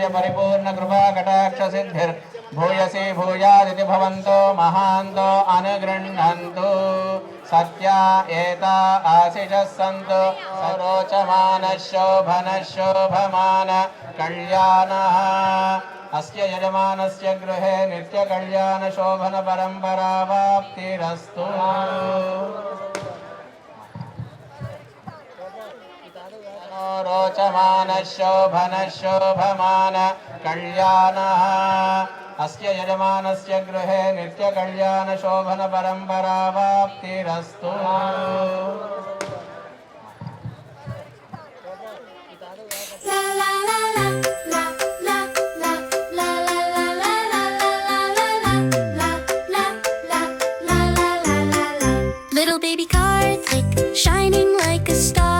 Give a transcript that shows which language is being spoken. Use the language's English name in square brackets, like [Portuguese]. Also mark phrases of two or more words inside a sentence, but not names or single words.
[Sanskrit] పరిపూర్ణ కృపా కటాక్ష సిద్ధిర్ భూయసి భూయాదితి భవంతో మహాంతో అనుగృహ్ణంతు సత్యా ఏతా ఆశిషः సంతు సరోచమాన శోభన శోభమాన కళ్యాణః అస్య యజమానస్య గృహే నిత్య కళ్యాణ శోభన పరంపరావాప్తిరస్తు. रोचमान शोभन शोभमान कल्याणः अस्य यजमानस्य गृहे नित्य कल्याण शोभन परंपरावाप्तिरस्तु. [English] Little baby Karthik, shining like a star.